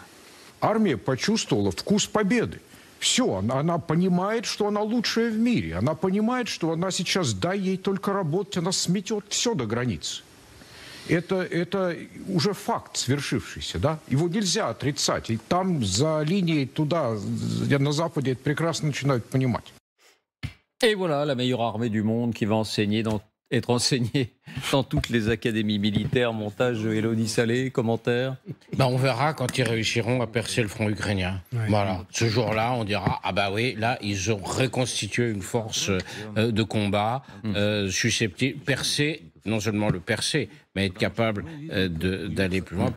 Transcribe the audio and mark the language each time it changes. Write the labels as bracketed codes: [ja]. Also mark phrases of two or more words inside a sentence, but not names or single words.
[ru] Армия почувствовала вкус победы. Все, она понимает, что она лучшая в мире. Она понимает, что она сейчас, дай ей только работать, она сметет все до границы. Это уже факт свершившийся, да? Его нельзя отрицать. И там за линией туда, на Западе, это прекрасно начинают понимать. [fr] Et voilà la meilleure armée du monde qui va être enseignée dans toutes les académies militaires. Montage de Élodie Salé, commentaire. On verra quand ils réussiront à percer le front ukrainien. Ouais. Voilà. Ce jour-là, on dira, ah bah oui, là, ils ont reconstitué une force de combat susceptible, percer, non seulement le percer, mais être capable d'aller plus loin.